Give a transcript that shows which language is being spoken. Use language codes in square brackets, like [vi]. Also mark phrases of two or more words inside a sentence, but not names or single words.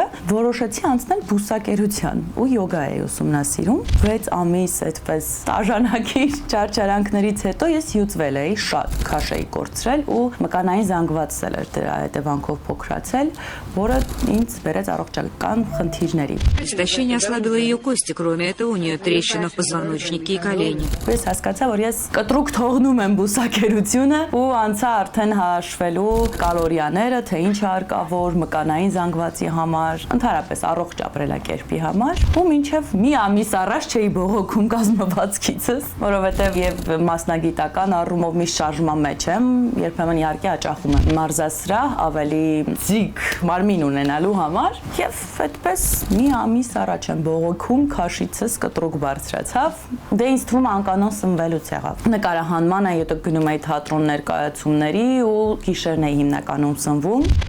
[hy] որոշեցի անցնել բուսակերության ու յոգա էի ուսումնասիրում 6 ամիս այդպես նշանակիր ճարճարանքներից հետո ես հյուծվել էի, շատ քաշ էի կորցրել ու մկանային զանգվածել էր դրա հետևանքով փոքրացել, որը ինձ բերեց առողջական խնդիրների։ [ru] Истощение ослабило ее кости, кроме этого у нее трещина в позвоночнике и колени. [hy] Ես հասկացա, որ ես կտրուկ թողնում եմ բուսակերությունը ու անցա արդեն հաշվելու կալորիաները, թե ինչ հարկավոր մկանային զանգվածի համար, ընդհանրապես առողջ ապրելակերպի համար, ու մինչև մի ամիս առաջ չէի բողոքում կազմվածքիցս, որովհետև եւ մասնագիտական առումով միշտ շարժման մեջ եմ, երբեմն իհարկե հաճախում եմ մարզասրահ ավելի ձիգ մարմին ունենալու համար, եւ այդպես մի ամիս առաջ եմ բողոքում, քաշիցս կտրուկ բարձրացավ, դե ինձ թվում անկանոն սնվելուց եղավ։ Նկարահանմանը հետո գնում էի թատրոն ներկայացումների ու գիշերն էի հիմնականում սնվում։